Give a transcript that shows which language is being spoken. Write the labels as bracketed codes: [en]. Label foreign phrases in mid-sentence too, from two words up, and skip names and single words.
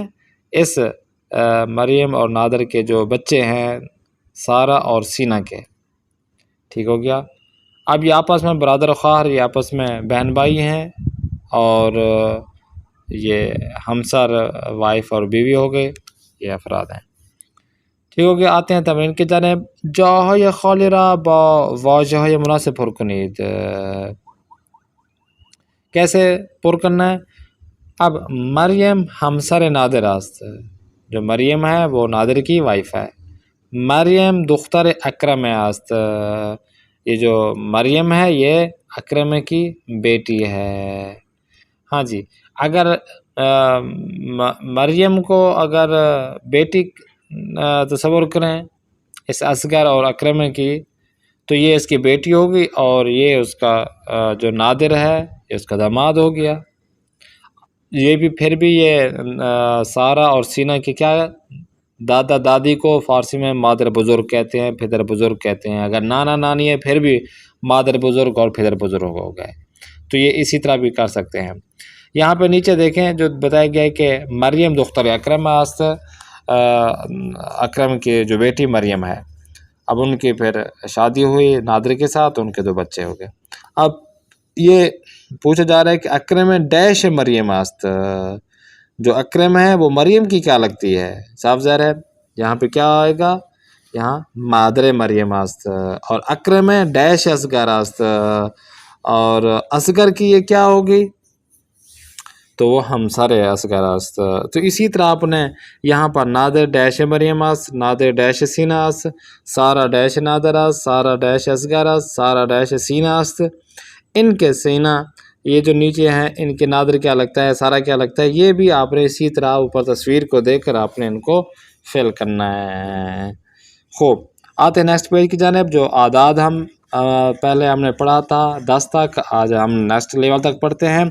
[ur] اس مریم اور نادر کے جو بچے ہیں سارا اور سینا کے، ٹھیک ہو گیا۔ اب یہ آپس میں [fa] برادر خواہر، [ur] یہ آپس میں بہن بھائی ہیں، اور یہ ہمسر وائف اور بیوی ہو گئے، یہ افراد ہیں، ٹھیک ہو گیا۔ آتے ہیں تمرین کی جانب۔ [fa] جاهای خالی را با واژه‌های مناسب پر کنید۔ [ur] کیسے پر کرنا ہے؟ [fa] اب مریم همسر نادر است، [ur] جو مریم ہے وہ نادر کی وائف ہے۔ [fa] مریم دختر اکرم است، [ur] یہ جو مریم ہے یہ اکرم کی بیٹی ہے۔ ہاں جی، اگر مریم کو اگر بیٹی تصور کریں اس اصغر اور اکرم کی، تو یہ اس کی بیٹی ہوگی، اور یہ اس کا جو نادر ہے یہ اس کا داماد ہو گیا۔ یہ بھی پھر بھی یہ سارا اور سینا کی کیا ہے؟ دادا دادی کو فارسی میں [fa] مادر بزرگ [ur] کہتے ہیں، [fa] پدر بزرگ [ur] کہتے ہیں۔ اگر نانا نانی ہے پھر بھی [fa] مادر بزرگ [ur] اور [fa] پدر بزرگ [ur] ہو گئے، تو یہ اسی طرح بھی کر سکتے ہیں۔ یہاں پہ نیچے دیکھیں جو بتایا گیا ہے کہ [fa] مریم دختر اکرم است، [ur] اکرم کی جو بیٹی مریم ہے، اب ان کی پھر شادی ہوئی نادر کے ساتھ، ان کے 2 بچے ہو گئے۔ اب یہ پوچھا جا رہا ہے کہ [fa] اکرم ڈیش مریم است، [ur] جو اکرم ہے وہ مریم کی کیا لگتی ہے؟ صاف ظاہر ہے یہاں پہ کیا آئے گا؟ یہاں [fa] مادر مریم است، [ur] اور [fa] اکرم ڈیش اصغر است، [ur] اور اصغر کی یہ کیا ہوگی؟ تو وہ [fa] ہمسر اصغر است۔ [ur] تو اسی طرح آپ نے یہاں پر [fa] نادر ڈیش مریم است، نادر ڈیش سینا است، سارا ڈیش نادر است، سارا ڈیش اصغر است، سارا ڈیش سینا است۔ [ur] ان کے سینا یہ جو نیچے ہیں ان کے نادر کیا لگتا ہے، سارا کیا لگتا ہے، یہ بھی آپ نے اسی طرح اوپر تصویر کو دیکھ کر آپ نے ان کو فل کرنا ہے۔ خوب، آتے ہیں [en] next page [ur] کی جانب۔ جو اعداد ہم پہلے ہم نے پڑھا تھا 10 تک، آج ہم [en] next level [ur] تک پڑھتے ہیں۔